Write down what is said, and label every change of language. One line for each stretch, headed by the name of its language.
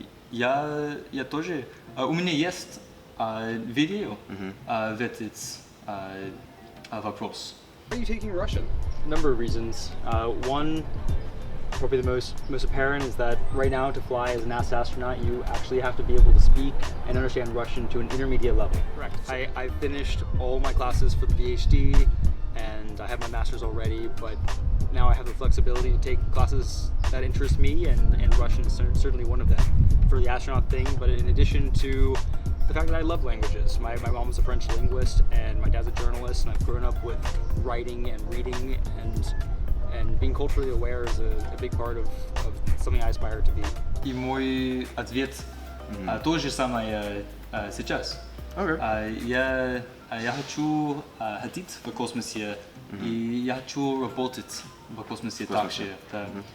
Russian: Я тоже. У меня есть видео в этот вопрос.
English: Why are you taking Russian? A number of reasons. One, probably the most apparent, is that right now to fly as an NASA astronaut, you actually have to be able to speak and understand Russian to an intermediate level. Correct. I finished all my classes for the PhD, and I have my master's already, but now I have the flexibility to take classes that interest me, and Russian is certainly one of them for the astronaut thing. But in addition to the fact that I love languages. My mom's a French linguist, and my dad's a journalist, and I've grown up with writing and reading, and being culturally aware is a big part of something I aspire to be.
Russian: И мой ответ то же самое сейчас.
English: Okay.
Russian: Я хочу ходить в космосе, и я хочу работать в космосе также. Да.